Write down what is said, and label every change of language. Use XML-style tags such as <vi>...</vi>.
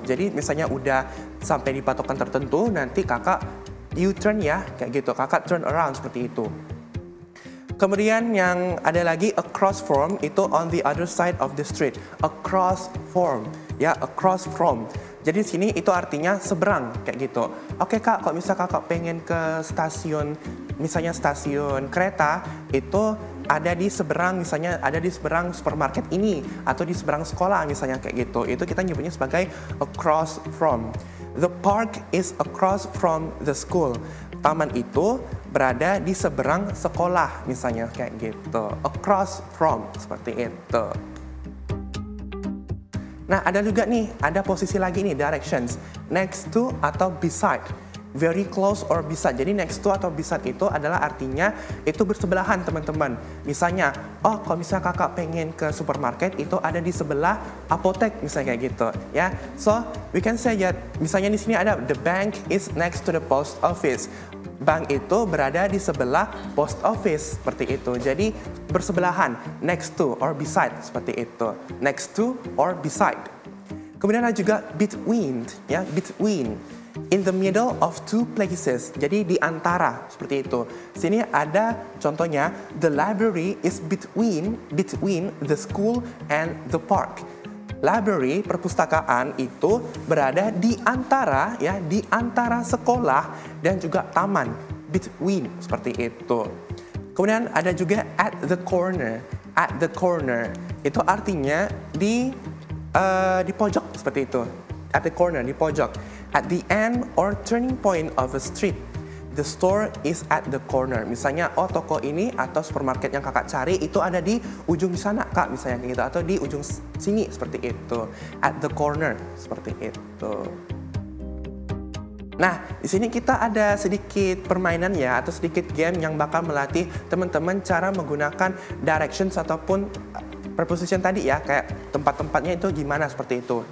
<id>Jadi misalnya udah sampai di patokan tertentu, nanti kakak</id> <en>U-turn</en> <id>ya, kayak gitu. Kakak</id> <en>turn around</en> <id>seperti itu. Kemudian yang ada lagi</id> <en>across from itu on the other side of the street. Across from, ya across from.</en> <id>Jadi sini itu artinya seberang kayak gitu. Oke kak, kalau misalnya kakak pengen ke stasiun, misalnya stasiun kereta itu ada di seberang, misalnya ada di seberang supermarket ini atau di seberang sekolah misalnya kayak gitu. Itu kita nyebutnya sebagai</id> <en>across from. The park is across from the school.</en> <id>Taman itu berada di seberang sekolah misalnya kayak gitu.</id> <en>Across from</en> <id>seperti itu. Nah, ada juga nih, ada posisi lagi nih, directions.</id> <en>Next to</en> <id>atau beside.</id> <en>Very close or beside.</en> <id>Jadi</id> <en>next to</en> <id>atau beside itu adalah artinya itu bersebelahan teman-teman. Misalnya, oh kalau misalnya kakak pengen ke supermarket itu ada di sebelah apotek misalnya kayak gitu ya.</id> <en>So, we can say that</en> <id>misalnya di sini ada</id> <en>the bank is next to the post office.</en> <id>Bank itu berada di sebelah post office seperti itu. Jadi bersebelahan,</id> <en>next to or beside</en> <id>seperti itu.</id> <en>Next to or beside.</en> <id>Kemudian ada juga</id> <en>between, ya, between. In the middle of two places.</en> <id>Jadi di antara seperti itu. Sini ada contohnya,</id> <en>the library is between the school and the park.</en> <id>Library, perpustakaan itu berada di antara ya, di antara sekolah dan juga taman. Between seperti itu. Kemudian ada juga</id> <en>at the corner. At the corner</en> <id>itu artinya di pojok seperti itu.</id> <en>At the corner,</en> <id>di pojok.</id> <en>At the end or turning point of a street. The store is at the corner.</en> <id>Misalnya, oh toko ini atau supermarket yang kakak cari itu ada di ujung sana kak, misalnya gitu, atau di ujung sini seperti itu.</id> <en>At the corner</en> <id>seperti itu. Nah, di sini kita ada sedikit permainan ya, atau sedikit game yang bakal melatih teman-teman cara menggunakan directions ataupun preposition tadi ya, kayak tempat-tempatnya itu gimana seperti itu.</id>